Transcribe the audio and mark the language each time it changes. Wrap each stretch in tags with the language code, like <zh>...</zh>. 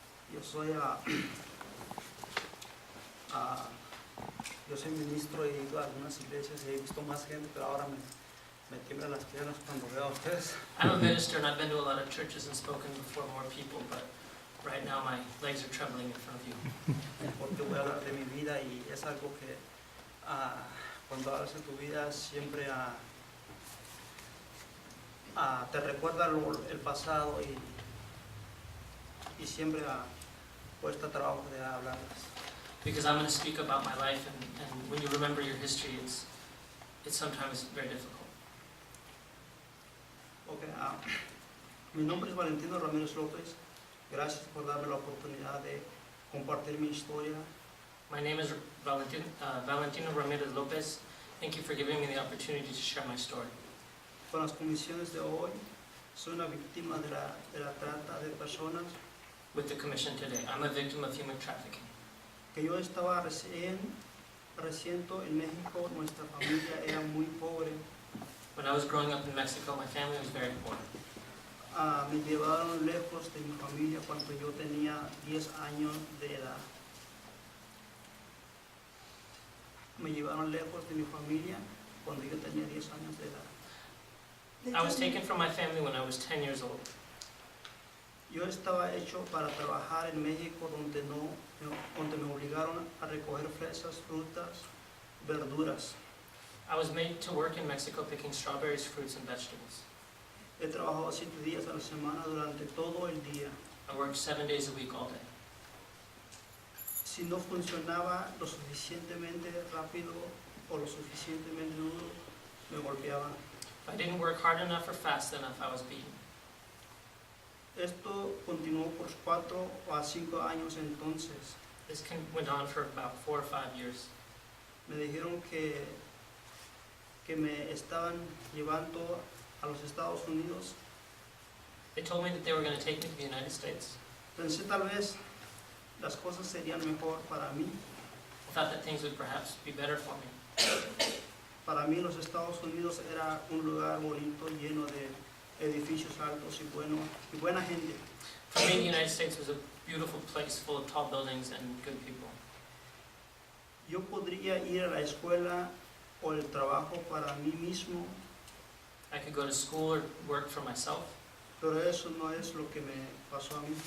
<es>Yo soy ministro y he ido a algunas iglesias y he visto más gente, pero ahora me tiemblan las piernas cuando veo a ustedes.</es> <en>I'm a minister and I've been to a lot of churches and spoken before more people, but right now my legs are trembling in front of you.</en> <es>Porque voy a hablar de mi vida y es algo que cuando hablas de tu vida siempre te recuerda el pasado y siempre cuesta trabajo de hablarlas.</es> <en>Because I'm going to speak about my life, and when you remember your history, it's sometimes very difficult. Okay,</en> <es>Mi nombre es Valentino Ramírez López. Gracias por darme la oportunidad de compartir mi historia.</es> <en>My name is Valentino Ramirez Lopez. Thank you for giving me the opportunity to share my story.</en> <es>Con las comisiones de hoy, soy una víctima de la trata de personas,</es> <en>With the commission today, I'm a victim of human trafficking.</en> <es>que yo estaba recién en México. Nuestra familia era muy pobre.</es> <en>When I was growing up in Mexico, my family was very poor.</en> <es>Me llevaron lejos de mi familia cuando yo tenía 10 años de edad. Me llevaron lejos de mi familia cuando yo tenía 10 años de edad.</es> <en>I was taken from my family when I was 10 years old.</en> <es>Yo estaba hecho para trabajar en México donde me obligaron a recoger fresas, frutas, verduras.</es> <en>I was made to work in Mexico picking strawberries, fruits, and vegetables.</en> <es>He trabajado 7 días a la semana durante todo el día.</es> <en>I worked 7 days a week all day.</en> <es>Si no funcionaba lo suficientemente rápido o lo suficientemente duro, me golpeaban.</es> <en>If I didn't work hard enough or fast enough, I was beaten.</en> <es>Esto continuó por 4 a 5 años entonces.</es> <en>This went on for about 4 or 5 years.</en> <es>Me dijeron que me estaban llevando a los Estados Unidos.</es> <en>They told me that they were going to take me to the United States.</en> <es>Pensé tal vez las cosas serían mejor para mí.</es> <en>I thought that things would perhaps be better for me.</en> <es>Para mí los Estados Unidos era un lugar bonito, lleno de edificios altos y buena gente.</es> <en>For me, the United States was a beautiful place full of tall buildings and good people.</en> <es>Yo podría ir a la escuela o el trabajo para mí mismo,</es> <en>I could go to school or work for myself,</en> <es>pero eso no es lo que me pasó a mí.</es>